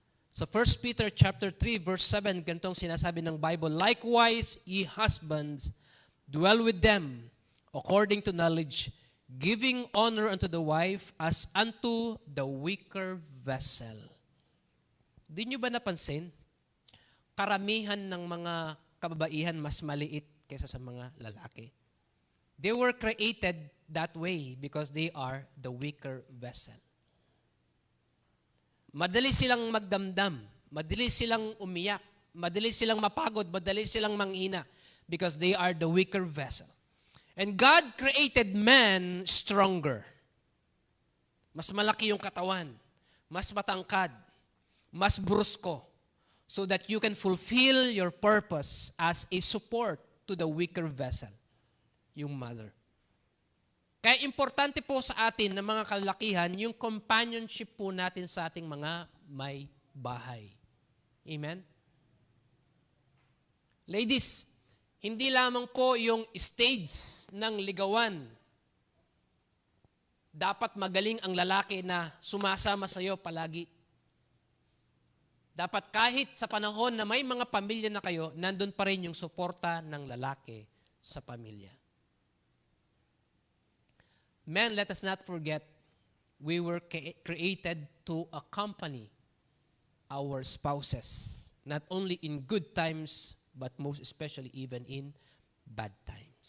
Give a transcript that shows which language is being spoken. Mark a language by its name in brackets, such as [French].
[Filipino] Sa 1 Peter chapter 3, verse 7, ganitong sinasabi ng Bible, [English] likewise, ye husbands, dwell with them according to knowledge, giving honor unto the wife as unto the weaker vessel. [Filipino] Di nyo ba napansin? Karamihan ng mga kababaihan mas maliit kaysa sa mga lalaki. [English] They were created that way because they are the weaker vessel. [Filipino] Madali silang magdamdam, madali silang umiyak, madali silang mapagod, madali silang manghina [English] because they are the weaker vessel. And God created man stronger. [Filipino] Mas malaki yung katawan, mas matangkad, mas brusko, [English] so that you can fulfill your purpose as a support to the weaker vessel, [Filipino] yung mother. Kaya importante po sa atin na mga kalalakihan, yung companionship po natin sa ating mga may bahay. Amen? Ladies, hindi lamang po yung stage ng ligawan. Dapat magaling ang lalaki na sumasama sa iyo palagi. Dapat kahit sa panahon na may mga pamilya na kayo, nandun pa rin yung suporta ng lalaki sa pamilya. [English] Men, let us not forget, we were created to accompany. our spouses, not only in good times, but most especially even in bad times.